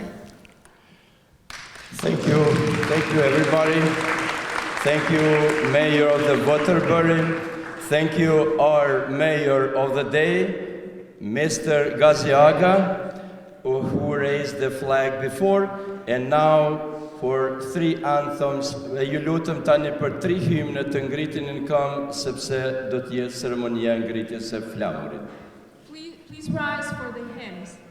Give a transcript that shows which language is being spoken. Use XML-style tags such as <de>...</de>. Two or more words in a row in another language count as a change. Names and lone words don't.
<en>Thank you everybody. Thank you, Mayor of the Waterbury. Thank you, our Mayor of the day, Mr. Gaziaga, who raised the flag before, and now for 3 anthems.</en> <sq>Ju lutem tani për 3 hymne të ngritin në këmbë, sepse do të jetë ceremonia e ngritjes së flamurit.</sq> <en>Please rise for the hymns.</en>